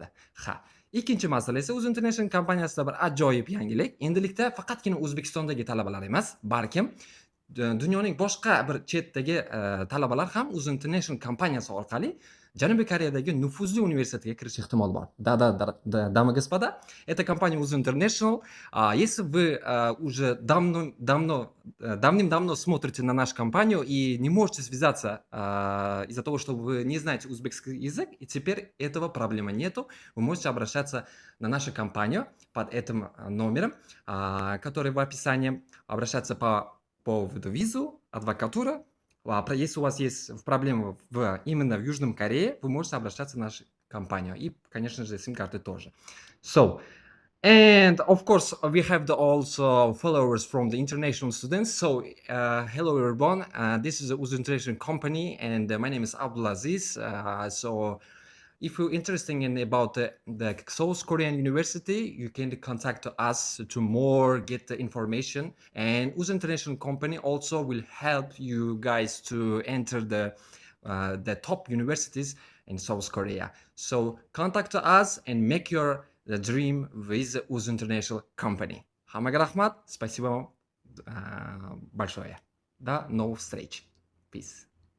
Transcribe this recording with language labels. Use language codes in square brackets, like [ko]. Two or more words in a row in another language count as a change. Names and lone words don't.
[uz] Ikkinchi masala esa Uz International kompaniyasida bir ajoyib yangilik. Endilikda faqatgina O'zbekistondagi talabalar emas, balkim dunyoning boshqa bir chetdagi talabalar ham Uz International kompaniyasi orqali Janubiy Koreyadagi nufuzli universitetga kirish ehtimoli bor. [ru] Дамы и господа, это компания Uz International. Если вы уже давным-давно смотрите на нашу компанию и не можете связаться из-за того, что вы не знаете узбекский язык, и теперь этого проблемы нету, вы можете обращаться на нашу компанию под этим номером, который в описании, обращаться по поводу визу, адвокатура. Если у вас есть проблемы именно в Южном Корее, вы можете обращаться в нашу компанию. И, конечно же, сим-карты тоже. [en] And of course, we have also followers from the international students. So, hello everyone. This is the Uz International company, and my name is Abdulaziz. So, if you're interested in about the South Korean University, you can contact us to more get the information. And Uz International company also will help you guys to enter the top universities in South Korea. So contact us and make your the dream with Uz International company. [uz] Hammaga rahmat, [ru] спасибо большое. До новых встреч. [en] Peace.